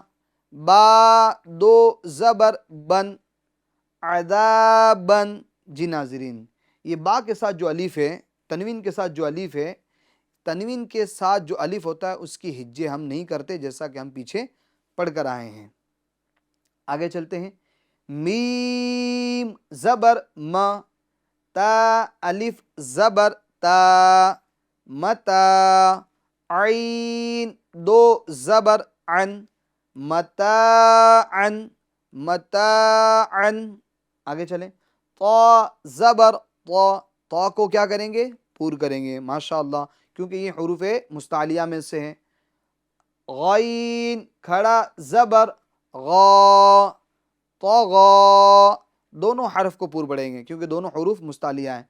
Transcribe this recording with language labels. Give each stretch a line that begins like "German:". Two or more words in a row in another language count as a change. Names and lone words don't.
Urdu: با 2 زبر بن عذابن. جی ناظرین، یہ با کے ساتھ جو الف ہے، تنوین کے ساتھ جو الف ہے، تنوین کے ساتھ جو الف ہوتا ہے اس کی ہجے ہم نہیں کرتے جیسا کہ ہم پیچھے پڑھ کر آئے ہیں. آگے چلتے ہیں. میم زبر م. تا الف زبر تا متا. عین 2 زبر عن متاعن متاعن. آگے چلیں. طا زبر طا. طا کو کیا کریں گے؟ پور کریں گے. ماشاءاللہ، کیونکہ یہ حروف مستعلیہ میں سے ہیں. غین کھڑا زبر غا طغا، دونوں حرف کو پور پڑیں گے کیونکہ دونوں حروف مستعلیہ ہیں۔